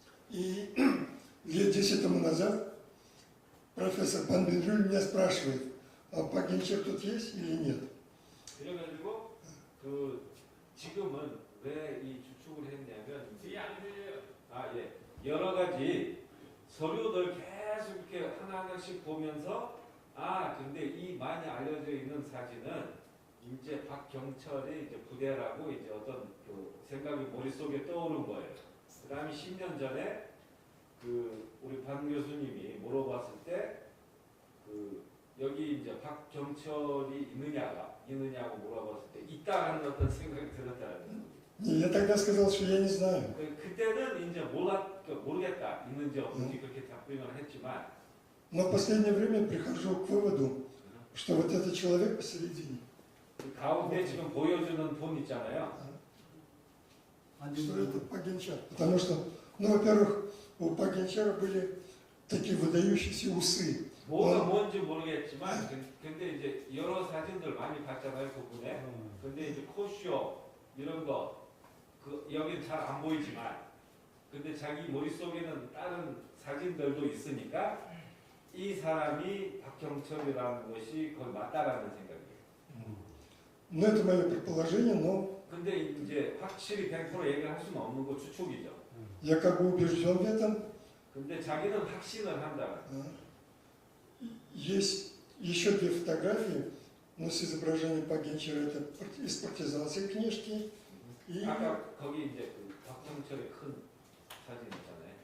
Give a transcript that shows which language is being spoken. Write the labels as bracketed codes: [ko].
[ru] И лет 10 тому назад профессор Пан Бендрюль меня спрашивает, а Пагинчар тут есть или нет? [ko] 그래가지고 그 지금은 왜 이 추측을 했냐면 여러 가지 서류들 계속 이렇게 하나하나씩 보면서 근데 이 많이 알려져 있는 사진은 이제 박경철의 이제 부대라고 이제 어떤 그 생각이 머릿속에 떠오른 거예요. 그 다음에 10년 전에 그 우리 반 교수님이 물어봤을 때 그 여기 이제 박경철이 있느냐고 물어봤을 때 있다라는 어떤 생각이 들었다는 거예요. [ru] Я тогда сказал, что я не знаю. [ko] 그때는 이제 모르겠다 있는지 없는지 그렇게 답변을 했지만 [ru] Но в последнее время прихожу к выводу, что вот этот человек посередине. [ko] 그 가운데 지금 보여주는 분 있잖아요. [ru] Что это Пагинчар. Потому что, во-первых, у Пагинчара были такие выдающиеся усы. [ko] 뭐가 뭔지 모르겠지만 근데 이제 여러 사진들 많이 봤잖아요 그분의. 근데 이제 코쇼 이런 거 그 여기는 잘 안 보이지만 근데 자기 머릿속에는 다른 사진들도 있으니까 이 사람이 박경철이라는 것이 거의 맞다라는 생각이에요. [ru] Ну, это мое предположение, но [ko] 근데 이제 확실히 100% 얘기를 할 수는 없는 거 추측이죠. [ru] я как бы убежден в этом. [ko] 근데 자기는 확신을 한다. [ru] Есть еще 2 фотографии, но с изображением Пагинчара, это из партизанской книжки. И [ko] 아까 거기 이제 그 박경철의 큰 사진 있잖아요.